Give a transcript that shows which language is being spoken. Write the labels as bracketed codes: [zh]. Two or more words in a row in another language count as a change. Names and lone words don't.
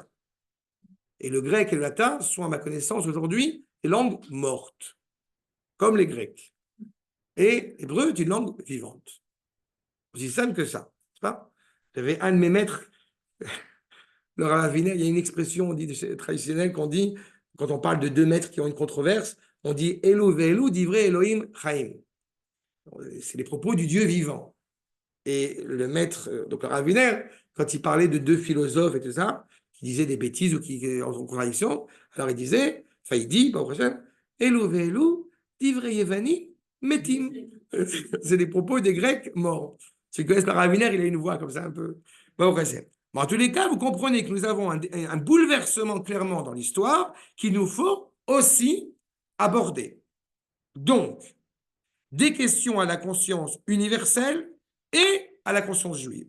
[fr] Et le grec et le latin sont, à ma connaissance aujourd'hui, des langues mortes, comme les grecs. Et l'hébreu est une langue vivante. Aussi simple que ça, n'est-ce pas? J'avais un de mes maîtres, le Rav Wiener, il y a une expression traditionnelle qu'on dit, quand on parle de deux maîtres qui ont une controverse, on dit « [he] אלו ואלו דברי אלהים חיים ». [fr] C'est les propos du Dieu vivant. Et le maître, donc le Rav Wiener, quand il parlait de deux philosophes et tout ça, qui disaient des bêtises ou qui étaient en contradiction, alors il disait, enfin il dit, pas au prochain, [he] אלו ואלו דברי יווני מתים. [fr] C'est des propos des Grecs morts. Ceux qui connaissent le Rav Wiener, il a une voix comme ça un peu. Pas au prochain. Bon, en tous les cas, vous comprenez que nous avons un bouleversement clairement dans l'histoire qu'il nous faut aussi aborder. Donc, des questions à la conscience universelle et à la conscience juive.